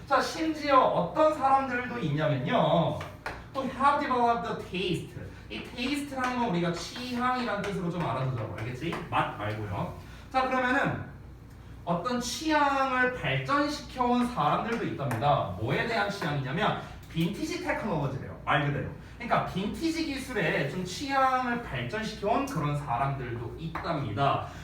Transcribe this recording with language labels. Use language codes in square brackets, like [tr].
[ko] 자, 심지어 어떤 사람들도 있냐면요. [en] who have developed a taste. [ko] 이 taste라는 건 우리가 취향이라는 뜻으로 좀 알아두자고. 알겠지? 맛 말고요. 자, 그러면은 어떤 취향을 발전시켜온 사람들도 있답니다. 뭐에 대한 취향이냐면 빈티지 테크놀로지래요. 말 그대로. 그러니까 빈티지 기술에 좀 취향을 발전시켜온 그런 사람들도 있답니다.